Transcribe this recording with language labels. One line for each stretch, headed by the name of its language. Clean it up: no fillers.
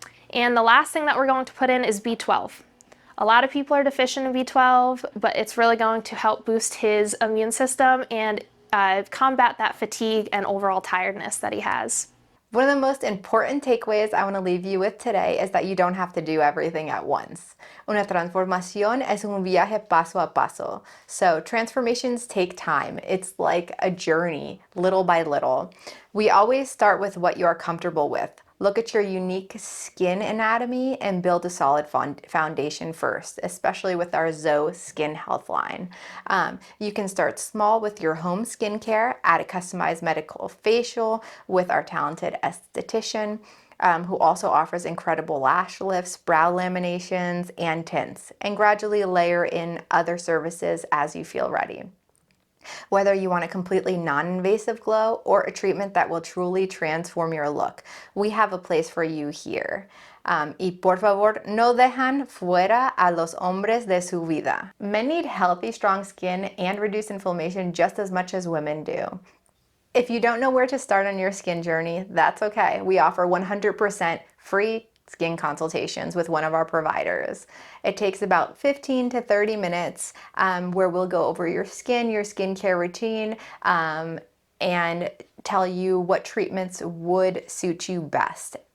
English: And the last thing that we're going to put in is B12. A lot of people are deficient in B12, but it's really going to help boost his immune system and combat that fatigue and overall tiredness that he has. One of the most important takeaways I want to leave you with today is that you don't have to do everything at once.
Spanish: Una transformación es un viaje paso a paso.
English: So transformations take time. It's like a journey, little by little. We always start with what you are comfortable with. Look at your unique skin anatomy and build a solid foundation first, especially with our Zoe Skin Health line. You can start small with your home skincare, add a customized medical facial with our talented esthetician, who also offers incredible lash lifts, brow laminations, and tints, and gradually layer in other services as you feel ready. Whether you want a completely non-invasive glow or a treatment that will truly transform your look, we have a place for you here.
Spanish: Y por favor, no dejan fuera a los hombres de su vida.
English: Men need healthy, strong skin and reduce inflammation just as much as women do. If you don't know where to start on your skin journey, that's okay. We offer 100% free skin consultations with one of our providers. It takes about 15 to 30 minutes where we'll go over your skin, your skincare routine, and tell you what treatments would suit you best.